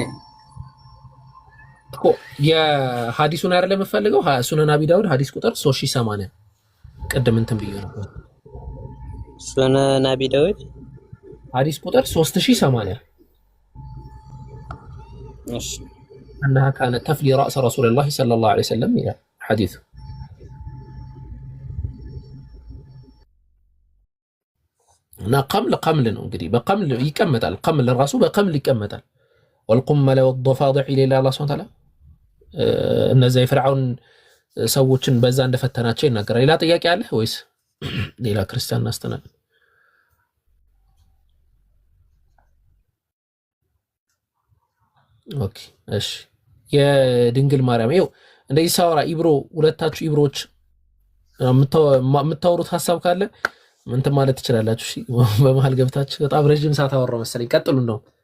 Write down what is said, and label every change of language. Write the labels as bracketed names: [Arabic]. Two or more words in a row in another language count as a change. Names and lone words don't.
[Amharic] እኮ የሐዲሱን አይደለም የምፈልገው ሱነን አቢ ዳውድ ሐዲስ ቁጥር 3080 ቀደም እንትን ብዬ ነበር። ሱነን አቢ ዳውድ ሐዲስ ቁጥር 3080 እሺ [Arabic] انها كانت تفلي راس رسول الله صلى الله عليه وسلم الى حديث [Amharic] እና ቀምል ነው እንግዲህ በቀምል ይቀመጣል። ቀምል ራሱ በቀምል ይቀመጣል። [Arabic] والقمل والضفادع الى الله سبحانه وتعالى [Amharic] እነዛ የፍርዓውን ሰዎችን በዛ እንደፈተናቸው ይናገራል። ሌላ ጥያቄ አለ ወይስ ሌላ ክርስቲያን አስተናግድ? ኦኬ እሺ የድንግል ማርያም ይኸው እንደዚህ ሳወራ ኢብሮ ሁለታችሁ ኢብሮች የምታወሩት ሀሳብ ካለ እንትን ማለት ትችላላችሁ። እሺ በመሃል ገብታችሁ በጣም ረጅም ሰዓት አወራው መሰለኝ። ቀጥሉ ነው።